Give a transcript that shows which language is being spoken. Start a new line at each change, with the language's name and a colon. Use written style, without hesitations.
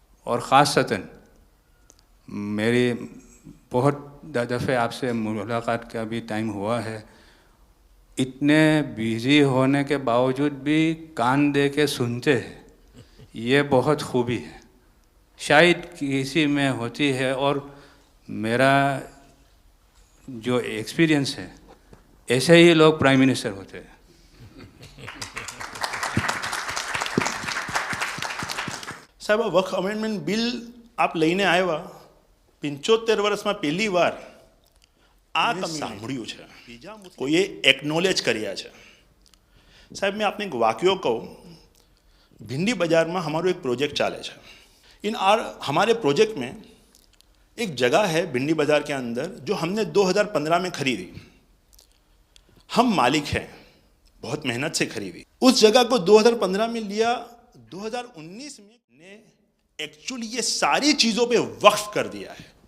Hindi: और ख़ासतन मेरी बहुत दफ़े आपसे मुलाकात का भी टाइम हुआ है, इतने बिज़ी होने के बावजूद भी कान दे के सुनते हैं, ये बहुत खूबी है, शायद किसी में होती है। और मेरा जो एक्सपीरियंस है, ऐसे ही लोग प्राइम मिनिस्टर होते हैं।
Gujarati: સાહેબ આ વક્ફ અમેન્ડમેન્ટ બિલ આપ લઈને આવ્યા 75 વર્ષમાં પહેલી વાર આ તમે સાંભળ્યું છે, કોઈએ એકનોલેજ કર્યા છે।
Hindi: સાહેબ मैं आपने एक वाक्य कहूँ, भिंडी बाजार में हमारो एक प्रोजेक्ट चाले है। हमारे प्रोजेक्ट में एक जगह है भिंडी बाजार के अंदर जो हमने 2015 में खरीदी। हम मालिक हैं, बहुत मेहनत से खरीदी। उस जगह को 2015 में लिया, 2019 में ने एक्चुअली ये सारी चीज़ों पे वक्फ कर दिया है।